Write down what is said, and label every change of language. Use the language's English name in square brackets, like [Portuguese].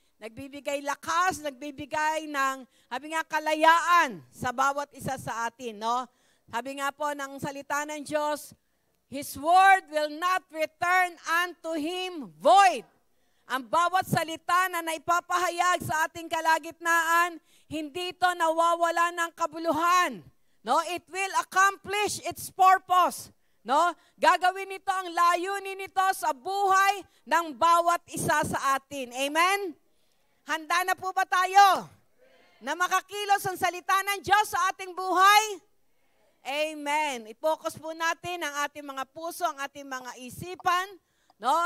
[Filipino] nagbibigay lakas, nagbibigay ng, sabi nga, kalayaan sa bawat isa sa atin, no? Sabi nga po ng salita ng Diyos, [English] His word will not return unto Him void. [Filipino] Ang bawat salita na naipapahayag sa ating kalagitnaan, hindi ito nawawala ng kabuluhan. [English] No, it will accomplish its purpose. No? [Filipino] Gagawin nito ang layunin nito sa buhay ng bawat isa sa atin. Amen? Handa na po ba tayo na makakilos ang salita ng Diyos sa ating buhay? Amen. I-focus po natin ang ating mga puso, ang ating mga isipan. No?